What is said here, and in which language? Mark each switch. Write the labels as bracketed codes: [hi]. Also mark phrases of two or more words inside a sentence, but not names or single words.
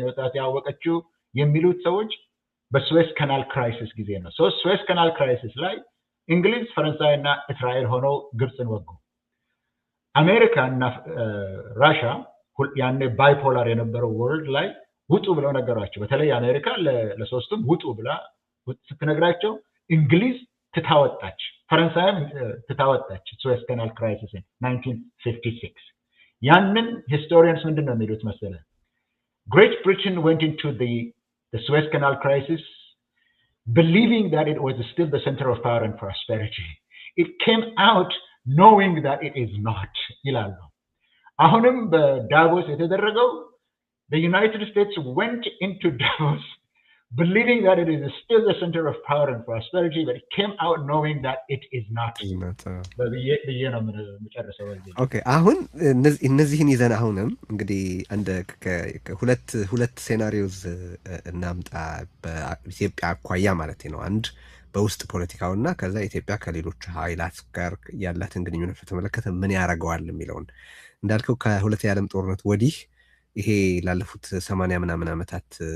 [am] መውጣት ያወቀችው የሚሉት ሰዎች በስዌዝ ካናል ክራይሲስ ጊዜ ነው። ስዌዝ ካናል ክራይሲስ ላይ እንግሊዝ፣ ፈረንሳይ እና እስራኤል ሆነው ግብፅን ወጉ። አሜሪካ እና ራሻ ያኔ ባይፖላር የነበረው ወርልድ ላይ ውጡ ብለው ነገሯቸው። በተለይ አሜሪካ ለሶስቱም ውጡ ብላ ስትነግራቸው እንግሊዝ ትታወጣች፣ ፈረንሳይም ትታወጣች ስዌዝ ካናል ክራይሲስ 1956። ያንን ሂስቶሪያንስ ምንድን ነው የሚሉት መሰለ? [en] Great Britain went into the Suez Canal crisis believing that it was still the center of power and prosperity. It came out knowing that it is not. [am] ይላሉ። አሁንም በዳቮስ የተደረገው [en] the United States went into Davos believing that it is still the center of power and prosperity, but it came out knowing that it is not. [am] ኦኬ አሁን እነዚህን ይዘን አሁንም እንግዲህ አንድ ሁለት ሴናሪዮስ እናምጣ በኢትዮጵያ አኳያ ማለት ነው። አንድ በውስጥ ፖለቲካውና ከዛ ኢትዮጵያ ከሌሎች ኃይላት ጋር ያላትን ግንኙነት በተመለከተ ምን ያደርገዋል የሚለውን እንዳልከው ከሁለተኛው ዓለም ጦርነት ወዲህ ይሄ ላለፉት 80 ምናምን ዓመታት